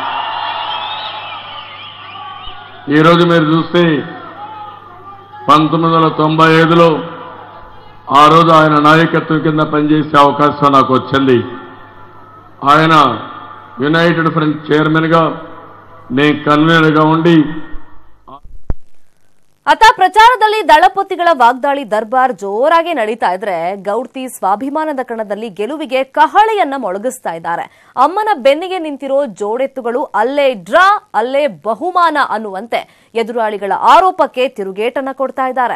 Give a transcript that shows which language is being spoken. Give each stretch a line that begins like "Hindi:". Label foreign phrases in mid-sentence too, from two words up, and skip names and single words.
Telugu: ఈరోజు మీరు చూస్తే 1995లో ఆ రోజు ఆయన నాయకత్వం కింద పనిచేసే అవకాశం నాకు వచ్చింది. ఆయన యునైటెడ్ ఫ్రంట్ చైర్మన్ గా, నేను కన్వీనర్ గా ఉండి
Kannada: ಅತ ಪ್ರಚಾರದಲ್ಲಿ ದಳಪತಿಗಳ ವಾಗ್ದಾಳಿ ದರ್ಬಾರ್ ಜೋರಾಗಿ ನಡೀತಾ ಇದ್ರೆ, ಗೌಡ್ತಿ ಸ್ವಾಭಿಮಾನದ ಕಣದಲ್ಲಿ ಗೆಲುವಿಗೆ ಕಹಳೆಯನ್ನ ಮೊಳಗಿಸ್ತಾ ಇದ್ದಾರೆ. ಅಮ್ಮನ ಬೆನ್ನಿಗೆ ನಿಂತಿರೋ ಜೋಡೆತ್ತುಗಳು ಅಲ್ಲೇ ಡ್ರಾ ಅಲ್ಲೇ ಬಹುಮಾನ ಅನ್ನುವಂತೆ ಎದುರಾಳಿಗಳ ಆರೋಪಕ್ಕೆ ತಿರುಗೇಟನ್ನ ಕೊಡ್ತಾ ಇದ್ದಾರೆ.